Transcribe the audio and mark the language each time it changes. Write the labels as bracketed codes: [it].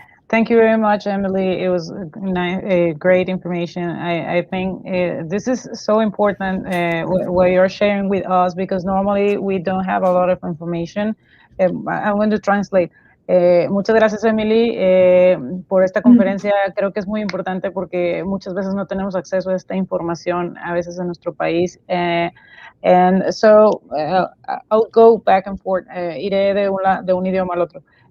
[en] Thank you very much, Emily. It was great information. I think this is so important what you're sharing with us, because normally we don't have a lot of information. I'm going to translate. [es] Muchas gracias, Emily, por esta conferencia. Creo que es muy importante porque muchas veces no tenemos acceso a esta información, a veces en nuestro país. [en] And so I'll go back and forth. [es] Iré de un idioma al otro.